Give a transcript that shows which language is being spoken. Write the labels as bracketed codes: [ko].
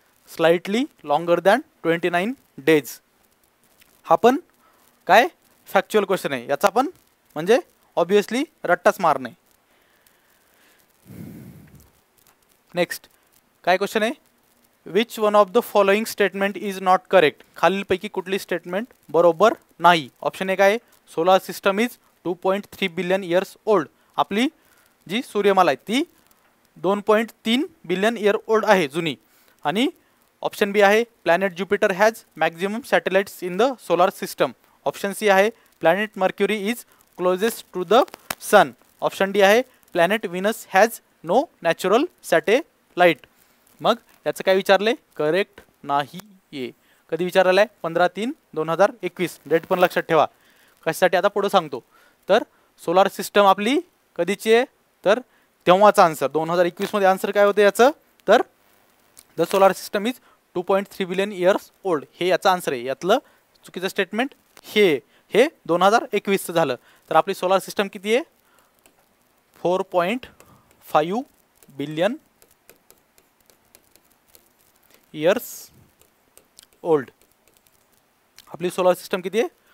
[en] Slightly longer than 29 days. [mr] हा पण काय फॅक्च्युअल क्वेश्चन आहे, याचा पण म्हणजे ऑब्विसली रट्टाच मारणे. [en] next [mr] काय क्वेश्चन आहे? [en] Which one of the following statement is not correct. [mr] खालीलपैकी कुठली स्टेटमेंट बरोबर नाही? ऑप्शन ए काय? [en] Solar system is 2.3 billion years old. [mr] आपली जी सूर्यमाला आहे ती 2.3 बिलियन इयर ओल्ड आहे, जुनी. आणि ऑप्शन बी आहे [en] Planet Jupiter has maximum satellites in the solar system. Option C आहे planet Mercury is closest to the sun. Option D आहे planet Venus has no natural satellite. [mr] मग याचं काय विचारले? करेक्ट नाही आहे. कधी विचारलेलं आहे? 15/3/2021. डेट पण लक्षात ठेवा. कशासाठी आता पुढे सांगतो. तर सोलार सिस्टम आपली कधीची आहे? तर तेव्हाचा आन्सर 2021 मध्ये आन्सर काय होतं याचं? [en] तर the solar system is 2.3 billion years old. [mr] हे याचं आन्सर आहे. यातलं चुकीचं स्टेटमेंट हे 2021चं झालं. तर आपली सोलार सिस्टम किती आहे? 4.5 बिलियन इयर्स ओल्ड. आपली सोलार सिस्टम किती आहे?